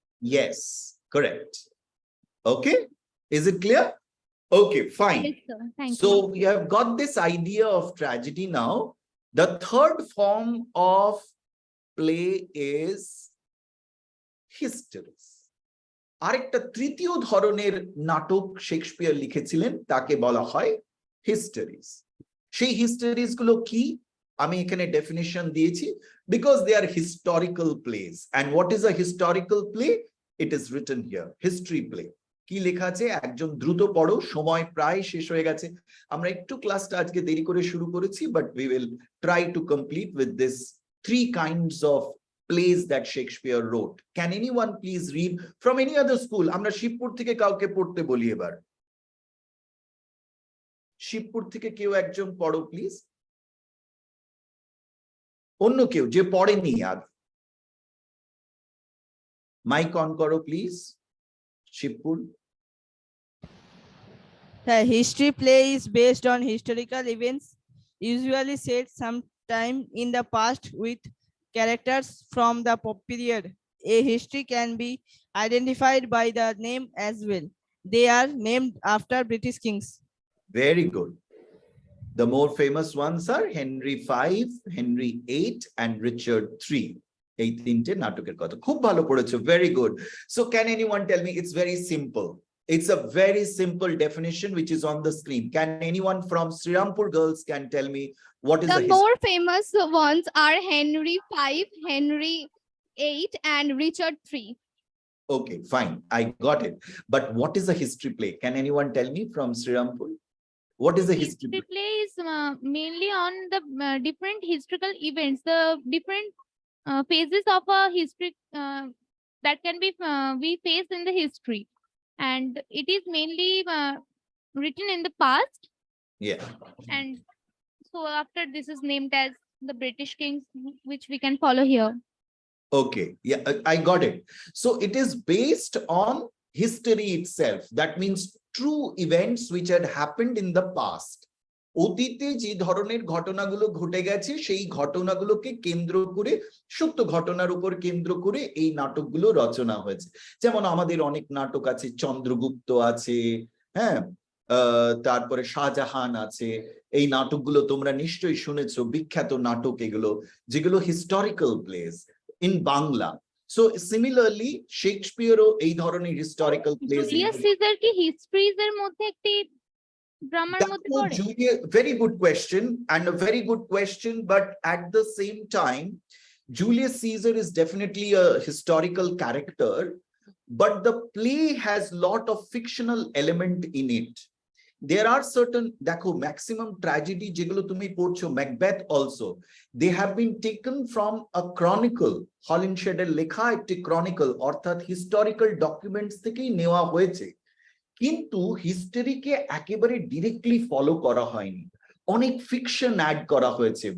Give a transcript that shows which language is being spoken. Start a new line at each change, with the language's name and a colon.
English: Yes, correct. Okay, is it clear? Okay, fine. Yes sir, thank you. So we have got this idea of tragedy now. The third form of play is histories.
Bangla: আরেকটা তৃতীয় ধরনের নাটক Shakespeare লিখেছিলেন, তাকে বলা হয় histories. সেই histories গুলো কি, আমি এখানে ডেফিনিশন দিয়েছি,
English: Because they are historical place. And what is a historical play? It is written here, history play.
Bangla: কি লেখা আছে? একজন দ্রুত পড়ো, সময় প্রায় শেষ হয়ে গেছে। আমরা একটু ক্লাসটা আজকে দেরি করে শুরু করেছি,
English: But we will try to complete with this three kinds of plays that Shakespeare wrote. Can anyone please read from any other school?
Bangla: আমরা শিবপুর থেকে কাউকে পড়তে বলি এবার। শিবপুর থেকে কেউ একজন পড়ো প্লিজ। অন্য কেউ যে পড়েনি আর, মাইক অন করো please. Shibpur.
English: The history play is based on historical events, usually set sometime in the past with characters from the period. A history can be identified by the name as well. They are named after British kings. Very good. The more famous ones are Henry V, Henry VIII, and Richard III.
Bangla: এই তিনটে নাটকের কথা খুব ভালো পড়েছো,
English: very good. So can anyone tell me? It's very simple. It's a very simple definition which is on the screen. Can anyone from Srirampur girls can tell me what is The more famous ones are Henry V, Henry VIII, and Richard III. Okay, fine, I got it. But what is a history play? Can anyone tell me from Srirampur? What is a history History play? play is mainly on the different historical events, the different phases of a history that can be we face in the history, and it is mainly written in the past, Yeah. and so after this is named as the British kings, which we can follow here. Okay, yeah, I got it. So it is based on history itself. That means true events which had happened in the past.
Bangla: অতীতে যে ধরনের ঘটনাগুলো ঘটে গেছে সেই ঘটনাগুলোকে কেন্দ্র করে সত্য ঘটনার উপর কেন্দ্র করে এই নাটকগুলো রচনা হয়েছে। যেমন আমাদের অনেক নাটক আছে, চন্দ্রগুপ্ত আছে, হ্যাঁ, তারপরে শাহজাহান আছে। এই নাটকগুলো তোমরা নিশ্চয়ই শুনেছো, বিখ্যাত নাটক এগুলো, যেগুলো
English: Historical place in Bangla. So similarly, Shakespeare
Bangla: এই ধরনের
English: historical plays.
Bangla: জুলিয়াস সিজার কি হিস্ট্রিজ এর মধ্যে একটি ড্রামার মধ্যে পড়ে?
English: Very good question, and a very good question, but at the same time, Julius Caesar is definitely a historical character, but the play has lot of fictional element in it. There are certain,
Bangla: দেখো,
English: maximum tragedy
Bangla: যেগুলো তুমি পড়ছো, Macbeth also,
English: they have been taken from a chronicle,
Bangla: হলিনশেডের লেখা একটি chronicle, অর্থাৎ
English: historical documents
Bangla: থেকেই নেওয়া হয়েছে, কিন্তু হিস্টরিকে একেবারে ডিরেক্টলি ফলো করা হয়নি, অনেক ফিকশন অ্যাড করা হয়েছে।